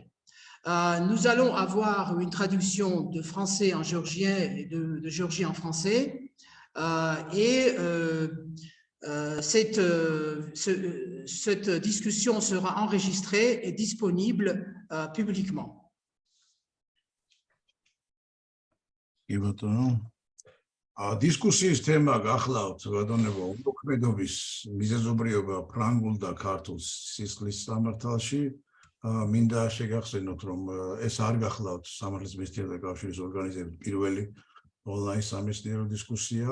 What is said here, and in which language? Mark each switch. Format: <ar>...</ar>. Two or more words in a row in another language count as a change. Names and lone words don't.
<fr>Nous allons avoir une traduction de français en géorgien et de géorgien en français. Cette discussion sera enregistrée et disponible publiquement.</fr> <ka>დისკუსიის თემა გახლავთ ბატონებო, მოქმედობის მიზეზობრიობა ფრანგულ და ქართულ სისხლის სამართალში. მინდა შეგახსენოთ, რომ ეს არ გახლავთ სამართლის მეცნიერებათა კავშირის ორგანიზების პირველი ონლაინ სამეცნიერო დისკუსია.</ka>